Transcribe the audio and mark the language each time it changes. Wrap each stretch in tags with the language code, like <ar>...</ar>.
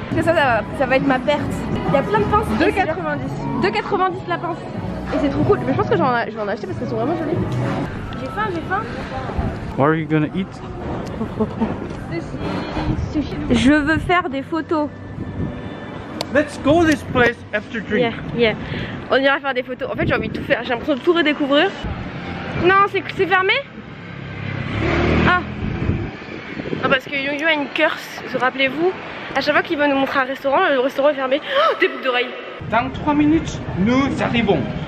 <fr>Ça va être ma perte. Il y a plein de pinces. 2,90. 2,90 la pince. Et c'est trop cool. Mais je pense que je vais en acheter parce qu'elles sont vraiment jolies. J'ai faim.</fr> <en>What are you gonna eat?</en> <fr>Je veux faire des photos.</fr> <en>Let's go this place after drink. Yeah.</en> <fr>On ira faire des photos. En fait j'ai envie de tout faire. J'ai l'impression de tout redécouvrir. Non c'est fermé. Ah. Non parce que Yoyo a une curse. Rappelez-vous. À chaque fois qu'il veut nous montrer un restaurant, le restaurant est fermé. Oh, des boucles d'oreilles. Dans 3 minutes, nous arrivons.</fr>